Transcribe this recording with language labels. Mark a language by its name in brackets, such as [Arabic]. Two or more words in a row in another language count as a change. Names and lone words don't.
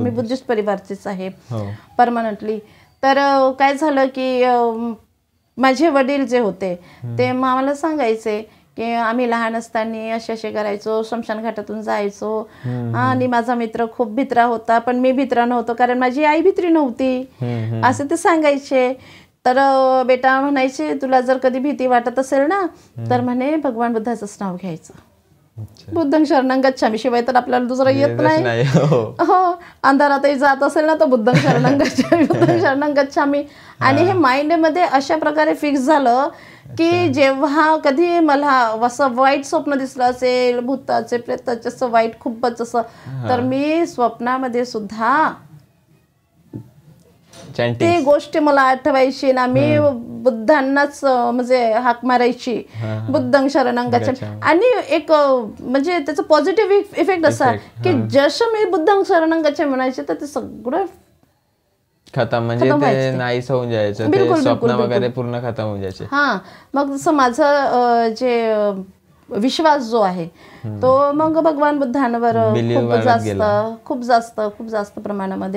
[Marathi] मी बुद्धिस्ट परिवारचीच आहे परमनंटली. तर काय झालं की माझे वडील जे होते ते आम्हाला सांगायचे की आम्ही लहान असताना असे करायचो, स्मशान घाटातून जायचो. आणि माझा मित्र खूप भित्रा होता पण मी भित्रा नव्हतो कारण माझी आई भित्री नव्हती असे ते सांगायचे. तर बेटा म्हणायचे तुला जर कधी भीती वाटत असेल ना तर म्हणे भगवान बुद्धाचंच नाव घ्यायचं. [Pali] बुद्धं शरणं गच्छामि, [Marathi] शिवाय तर आपल्याला दुसरं येत नाही. हो, अंधारातही जात असेल ना तर [Pali] बुद्धं शरणं गच्छामि, बुद्धं शरणं गच्छामि. [Marathi] आणि हे माइंडमध्ये अशा प्रकारे फिक्स झालं की जेव्हा कधी मला असं वाईट स्वप्न दिसलं असेल, भूताचे प्रेताचे असं वाईट खूपच असं, तर मी स्वप्नामध्ये सुद्धा चॅन्टिंग ती गोष्ट मला आठवायची ना. मी बुद्धांनाच म्हणजे हाक मारायची, [Pali] बुद्धं शरणं गच्छामि. [Marathi] आणि एक म्हणजे त्याचा पॉझिटिव्ह इफेक्ट असा की जसं मी [Pali] बुद्धं शरणं गच्छामि [Marathi] म्हणायचे तर ते सगळं खतम, म्हणजे ते नाहीच होऊन जायचं, ते स्वप्न वगैरे पूर्ण खतम होऊन जायचे. हा, मग जसं माझं जे विश्वास जो आहे तो मग भगवान बुद्धांवर खूप जास्त प्रमाणामध्ये.